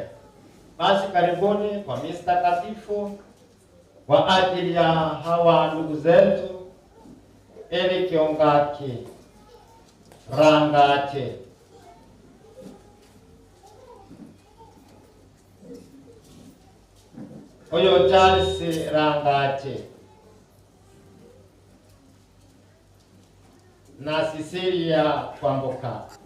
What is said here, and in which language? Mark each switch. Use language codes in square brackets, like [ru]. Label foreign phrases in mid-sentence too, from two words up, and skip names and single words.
[sw] Basi karibuni kwa misa takatifu kwa ajili ya hawa ndugu zetu Eli Kiongaki Rangate, oyo Charles Rangate na Cecilia Kwamboka